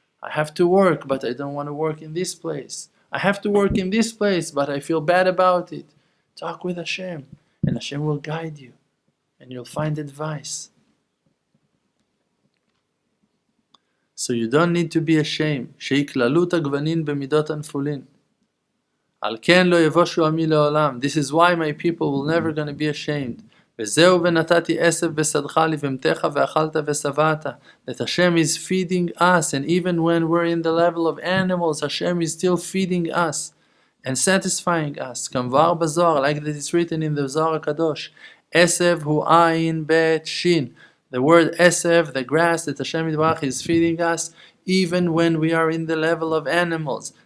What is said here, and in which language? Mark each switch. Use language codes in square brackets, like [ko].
[en] I have to work, but I don't want to work in this place. I have to work in this place, but I feel bad about it. Talk with Hashem, and Hashem will guide you, and you'll find advice. So you don't need to be ashamed. [he] שיקללו את הגוונים במידות הנפולין. על כן לא יבושו עמי לעולם. [en] This is why my people will never gonna be ashamed. [he] וזהו ונתתי עשב בשדך לבהמתך ואכלת ושבעת. [en] That Hashem is feeding us, and even when we're in the level of animals, Hashem is still feeding us and satisfying us. [he] כמבואר בזוהר, [en] like that it's written in the Zohar [he] הקדוש. עשב הוא עין בית שין. [en] The word esev, the grass that Hashem Yitbarach is feeding us, even when we are in the level of animals.